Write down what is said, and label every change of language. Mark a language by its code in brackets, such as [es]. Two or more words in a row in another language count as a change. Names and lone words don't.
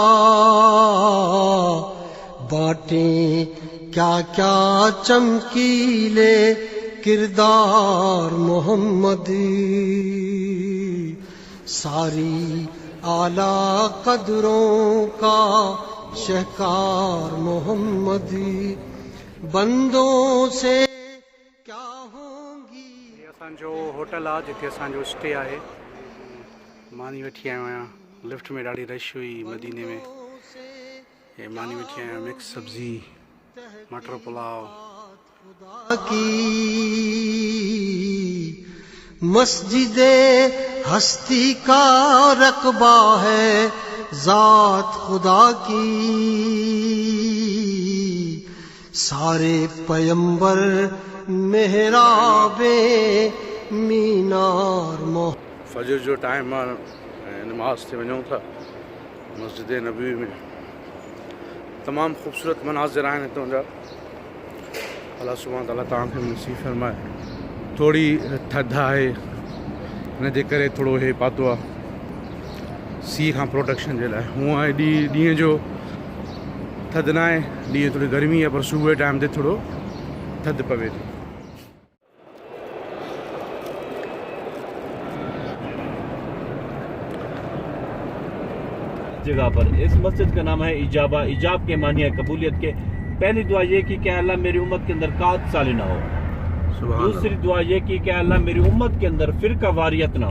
[ur] باتیں کیا کیا چمکیلے کردار محمد ساری اعلیٰ قدروں کا شہکار محمد بندوں سے کیا ہوں گی. [sd] असांजो होटल आहे जिथे असांजो स्टे आहे। मानी वेठी आहियो आहियां लिफ्ट में ॾाढी रश हुई मदीने में। ये मानी वेठी आहियां मिक्स सब्जी मटर पुलाव [ur] کی مسجدِ ہستی کا رقبہ ہے ذات خدا کی سارے پیغمبر محرابِ مینار موہ [sd] फजर जो टाइम आहे नमाज ते वञूं था मस्जिद नबी में। तमाम ख़ूबसूरत मनाज़िर आहिनि हितां जा। [ar] الله سبحانه وتعالى [sd] तव्हांखे नसीब फरमाए। थोड़ी थधि आहे, हिन जे करे थोरो हे पातो आहे सीउ खां प्रोटेक्शन जे लाइ। हूअं आहे ॾींहं जो थधि न आहे, ॾींहं थोरी गर्मी आहे, पर सुबुह जे टाइम ते थोरो थधि पवे थी। [ur] جگہ پر اس مسجد کا نام ہے اجابہ. اجابہ کے معنی ہے قبولیت کے۔ پہلی دعا یہ کی کہ اللہ میری امت کے اندر قحط سالی نہ ہو. دوسری دعا یہ کی کہ اللہ میری امت کے اندر فرقہ واریت نہ ہو.